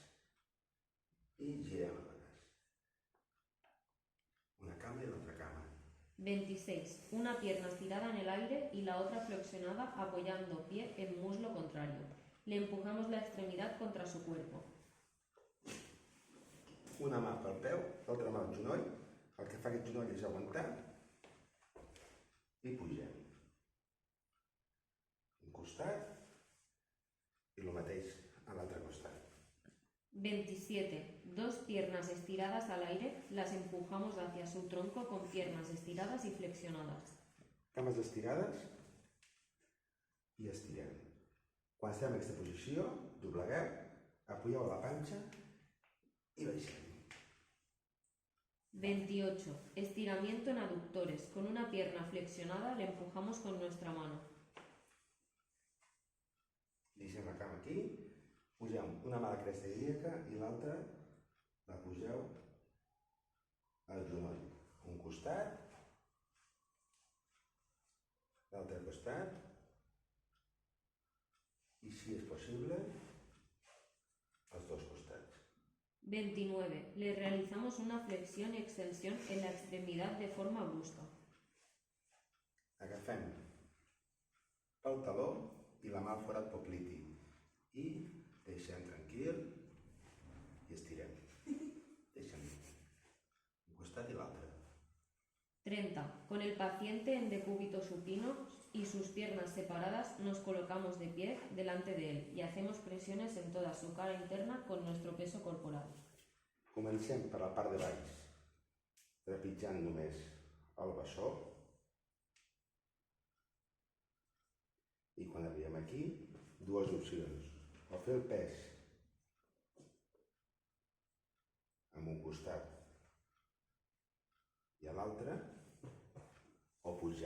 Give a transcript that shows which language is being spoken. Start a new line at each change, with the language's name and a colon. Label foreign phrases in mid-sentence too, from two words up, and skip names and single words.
Catalan: I girem el braç. Una cama i l'altra cama. 26.
Spanish: Una pierna estirada en el aire y la otra flexionada apoyando pie en muslo contrario. Le empujamos la extremidad contra su cuerpo.
Catalan: Una mà pel peu, l'altra mà al genoll. El que fa aquest genoll és aguantar i pugem. Un costat i el mateix a l'altre costat. 27.
Spanish: Dos piernas estiradas al aire, las empujamos hacia su tronco con piernas estiradas y flexionadas.
Catalan: Cames estirades i estirem. Quan estem en aquesta posició, doblegueu, apoyeu la panxa i baixem. 28.
Spanish: Estiramiento en aductores. Con una pierna flexionada le empujamos con nuestra mano.
Catalan: Deixem la cama aquí, pugem una mà a la cresta ilíaca i l'altra la pugeu al genoll. Un costat, l'altre costat i, si és possible, els dos costats. 29.
Spanish: Le realizamos una flexión y extensión en la extremidad de forma brusca.
Catalan: Agafem pel taló i la mà al forat popliti i deixem tranquil i estirem. Deixem un costat i l'altre. 30.
Spanish: Con el paciente en decúbito supino y sus piernas separadas nos colocamos de pie delante de él y hacemos presiones en toda su cara interna con nuestro peso corporal.
Catalan: Comencem per la part de baix, trepitjant només el bessó. I quan arribem aquí, dues opcions. O fer el pes amb un costat i a l'altre, o pujar.